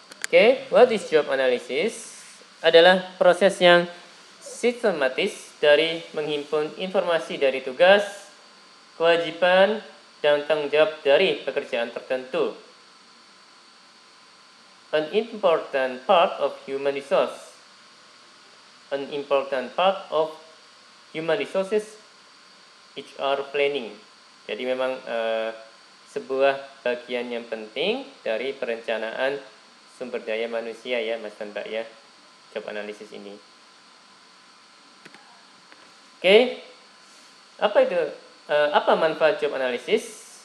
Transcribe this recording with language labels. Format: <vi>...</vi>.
<en>Oke, what is job analysis?</en> <id>Adalah proses yang sistematis dari menghimpun informasi dari tugas, kewajiban, dan tanggung jawab dari pekerjaan tertentu.</id> <en>An important part of human resource. An important part of human resources HR planning.</en> <id>Jadi memang sebuah bagian yang penting dari perencanaan sumber daya manusia ya Mas dan Mbak ya, job analisis ini. Oke, apa manfaat job analisis?</id>